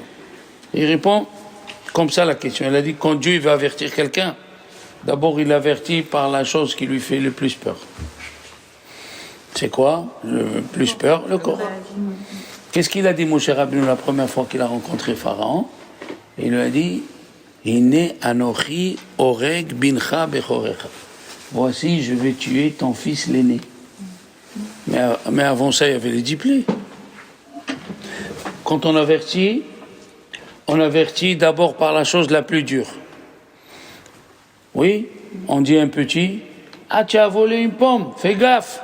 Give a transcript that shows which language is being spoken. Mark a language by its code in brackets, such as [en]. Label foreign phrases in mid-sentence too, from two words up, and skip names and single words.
[fr] Il répond comme ça la question. Il a dit quand Dieu veut avertir quelqu'un, d'abord il avertit par la chose qui lui fait le plus peur. C'est quoi le plus peur? Le corps. Qu'est-ce qu'il a dit Moshe Rabbeinu la première fois qu'il a rencontré Pharaon? [he] Il lui a dit הנה אנכי הרג בנך בכרך. [fr] Voici, je vais tuer ton fils l'aîné. Mais avant ça, il y avait les 10 plaies. Quand on avertit d'abord par la chose la plus dure. Oui, on dit à un petit, ah, tu as volé une pomme, fais gaffe.